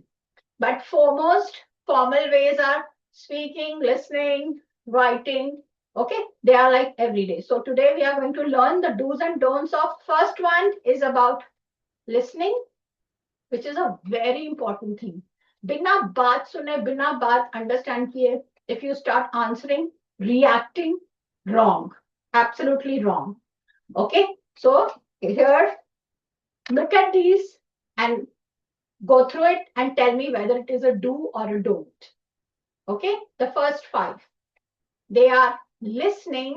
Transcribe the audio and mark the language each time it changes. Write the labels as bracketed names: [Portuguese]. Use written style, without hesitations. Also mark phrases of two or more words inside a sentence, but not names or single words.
[English] But foremost, formal ways are speaking, listening, writing. Okay, they are like every day. So today we are going to learn the do's and don'ts of first one is about listening, which is a very important thing. [Hindi] बिना बात सुने, बिना बात [English] understand किए, if you start answering, reacting, wrong, absolutely wrong. Okay, so here, look at these and go through it and tell me whether it is a do or a don't. Okay, the first five, they are listening.